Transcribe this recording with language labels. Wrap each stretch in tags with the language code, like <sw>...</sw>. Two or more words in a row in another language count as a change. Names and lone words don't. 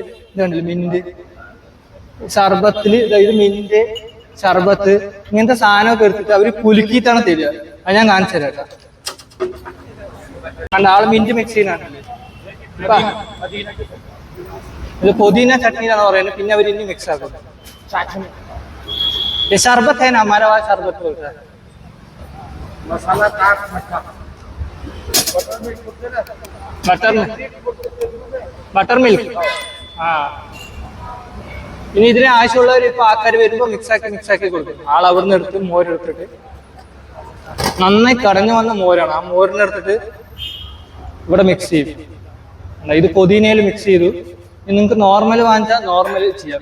<ml>ഇത് കണ്ടില്ല, മിന്റ് ശർബത്തില്, ഇത് മിന്റ് ശർബത്ത്, ഇങ്ങനത്തെ സാധനമൊക്കെ എടുത്തിട്ട് അവര് കുലുക്കിയിട്ടാണ് തരിക. അത് ഞാൻ കാണിച്ചു തരാം കേട്ടോ. കണ്ട, ആള്</ml> <en>mint mix</en> <ml>ചെയ്യുന്നുണ്ടല്ലേ. ഇത് പുതിന ചട്നിയിലാണ് പറയുന്നത്. പിന്നെ അവർ ഇനി മിക്സ് ആക്കും.</ml> <hi>शरबत है ना हमारा, वहाँ शरबत बोलता है. मसाला काट</hi> <en>butter milk.</en> <ml>हाँ ഇനി ഇതിന് ആവശ്യമുള്ളവർ ഇപ്പൊ ആൾക്കാർ വരുമ്പോൾ മിക്സാക്കി കൊടുക്കും. ആൾ അവിടെ നിന്ന് എടുത്ത് മോരെടുത്തിട്ട് നന്നായി കടഞ്ഞു വന്ന മോരാണ്. ആ മോരിനെ എടുത്തിട്ട് ഇവിടെ മിക്സ് ചെയ്യും. ഇത് പുതിനയിൽ മിക്സ് ചെയ്തു. ഇനി നിങ്ങൾക്ക് നോർമൽ വാങ്ങിച്ചാൽ നോർമൽ ചെയ്യാം.</ml>